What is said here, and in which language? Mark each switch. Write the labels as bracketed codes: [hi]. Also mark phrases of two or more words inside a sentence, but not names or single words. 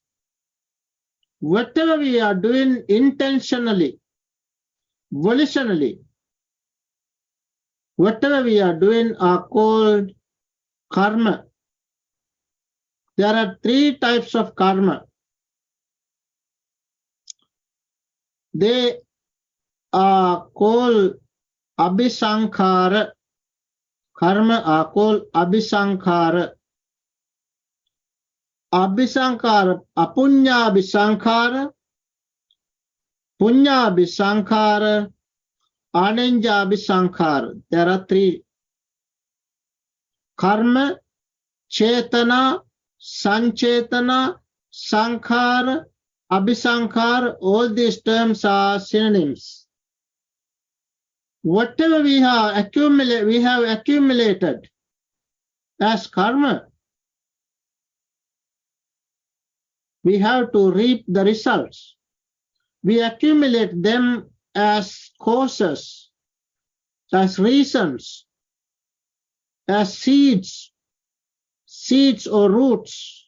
[en] Whatever we are doing intentionally, volitionally, whatever we are doing are called karma. There are three types of karma. They are called abhisankhara. Karma are called abhisankhara. [sa] Abhisankhara, apunya abhisankhara, punya abhisankhara, ananja abhisankhara. [en] There are three. Karma, [sa] chetana, sanchetana, sankhara, abhisankhara, [en] all these terms are synonyms. Whatever we have accumulated as karma, we have to reap the results. We accumulate them as causes, as reasons, as seeds or roots.